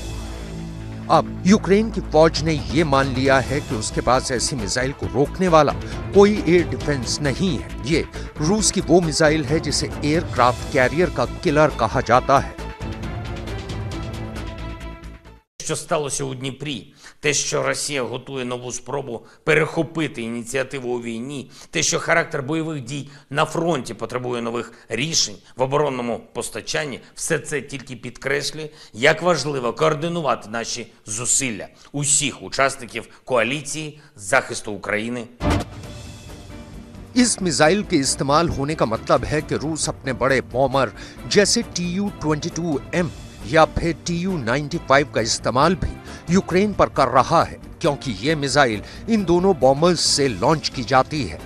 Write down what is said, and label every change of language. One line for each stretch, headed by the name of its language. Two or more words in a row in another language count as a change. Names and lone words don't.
Hindi: अब यूक्रेन की फौज ने ये मान लिया है कि उसके पास ऐसी मिसाइल को रोकने वाला कोई
English: air defense
Hindi: नहीं है। ये रूस की वो मिसाइल है जिसे
English: aircraft carrier
Hindi: का किलर कहा जाता है।
Ukrainian: що сталося у Дніпрі, те, що Росія готує нову спробу перехопити ініціативу у війні, те, що характер бойових дій на фронті потребує нових рішень в оборонному постачанні, все це тільки підкреслює, як важливо координувати наші зусилля усіх учасників коаліції захисту України.
Hindi: इस मिसाइल के इस्तेमाल होने का मतलब है कि रूस अपने बड़े बॉमर जैसे Tu-22M या फिर Tu-95 का इस्तेमाल भी यूक्रेन पर कर रहा है, क्योंकि ये मिसाइल इन दोनों बॉम्बर्स से लॉन्च की जाती है।